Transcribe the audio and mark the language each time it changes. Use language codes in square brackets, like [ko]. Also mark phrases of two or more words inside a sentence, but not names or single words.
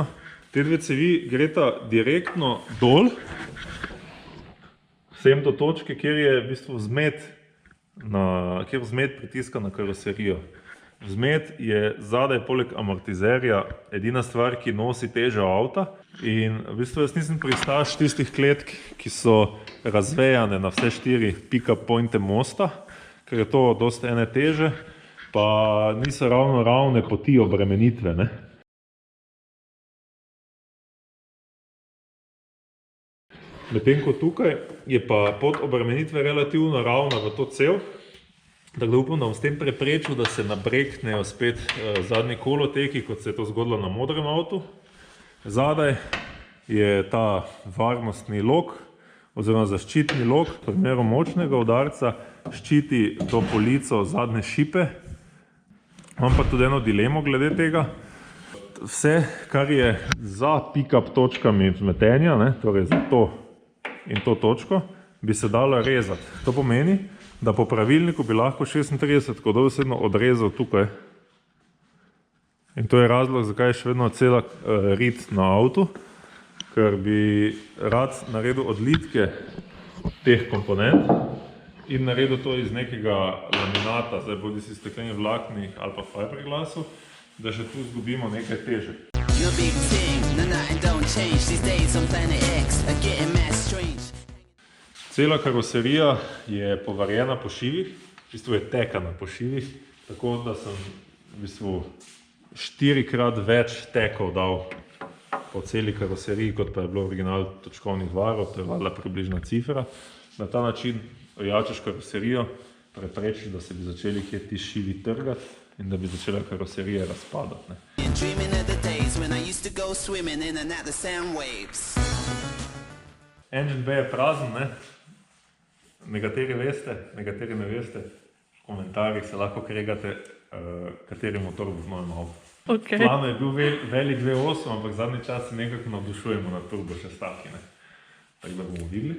[sl] Te dve cevi greta direktno dol, vsem do točke, kjer je v bistvu vzmet pritiska na karoserijo. Vzmet je zadaj poleg amortizerja edina stvar, ki nosi težo avta. In v bistvu jaz nisem pristaš tistih kletk, ki so razvejane na vse 4 pick-up pointe mosta, ker je to dosti ene teže, pa niso ravno ravne poti obremenitve. Medtem ko tukaj je pa pot obremenitve relativno ravna v to cev, tako da upam, da bom s tem preprečil, da se nabreknejo spet zadnji koloteki, kot se je to zgodilo na modrem avtu. Zadaj je ta varnostni lok, oziroma zaščitni lok, v primeru močnega udarca ščiti to polico zadnje šipe. Imam pa tudi eno dilemo glede tega. Vse, kar je za pick-up točkami vzmetenja, torej za to in to točko, bi se dalo rezati. To pomeni, da po pravilniku bi lahko 36 dobesedno odrezal tukaj. In to je razlog, zakaj je še vedno cela rit na avtu, ker bi rad naredil odlitke teh komponent in naredil to iz nekega laminata, zdaj bodi si steklenih vlaknih ali pa fiberglasu, da še tu zgubimo nekaj teže. [en] nothing don't change. These days on Planet X are getting mad strange. [sl] Cela karoserija je povarjena po šivih, v bistvu je tekana po šivih, tako da sem v bistvu 4-krat več tekov dal po celi karoseriji, kot pa je bilo original točkovnih varov, to je valjda približna cifra. Na ta način ojačaš karoserijo, preprečiš, da se bi začeli kje ti šivi trgati in da bi začela karoserija razpadati. [en] And dreaming of the days when I used to go swimming in and out the sound waves. Engine bay [sl] je prazen, ne? Nekateri veste, nekateri ne veste. V komentarjih se lahko kregate, kateri motor bo v novem avtu. Okay. Plano je bil velik V8, ampak zadnji čas se nekako navdušujemo na turbo šestaki, ne? Tako da bomo videli.